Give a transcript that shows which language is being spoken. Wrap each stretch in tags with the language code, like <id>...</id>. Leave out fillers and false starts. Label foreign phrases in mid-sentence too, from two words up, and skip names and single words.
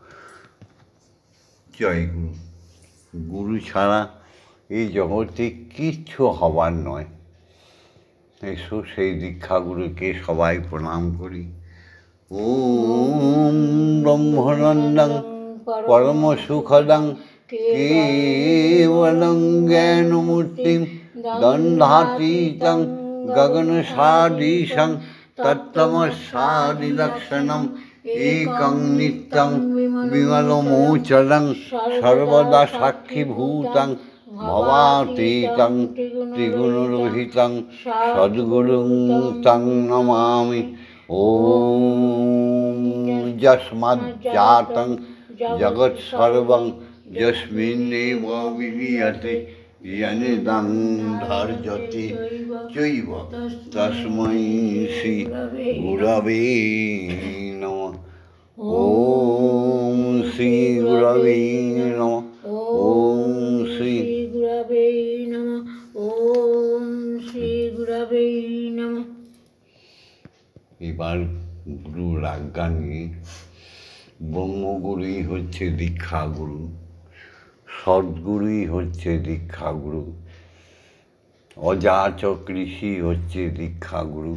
<bn>জয় গুরু। গুরু ছাড়া এই জগতে কিচ্ছু হবার নয়। এসো সেই দীক্ষাগুরুকে সবাই প্রণাম করি।</bn> <sa>ওম ব্রহ্মানন্দং পরম সুখদং কেবলং জ্ঞানমূর্তিং দণ্ডাতীতং গগনসাদৃশং তত্ত্বমস্যাদিলক্ষণম একং নিত্যং বিমলমোচরং সর্বদা সাক্ষীভূতং ভবাতীতং ত্রিগুণরহিতং সদ্গুরুং তং নমামি। ওম যস্মাজ্জাতং জগৎসর্বং যস্মিন্নেব বিলীয়তে যনিদং ধার্যতে চৈব তস্मै শ্রী গুরবে নমঃ। ওম শ্রী গুরবে নমঃ। ওম শ্রী গুরবে নমঃ। ওম শ্রী গুরবে নমঃ।</sa> <bn>এবার গুরুর আজ্ঞা নিয়ে, ব্রহ্মগুরুই হচ্ছে দীক্ষাগুরু, সদ্গুরুই হচ্ছে দীক্ষাগুরু, অযাচক ঋষি হচ্ছে দীক্ষাগুরু।</bn>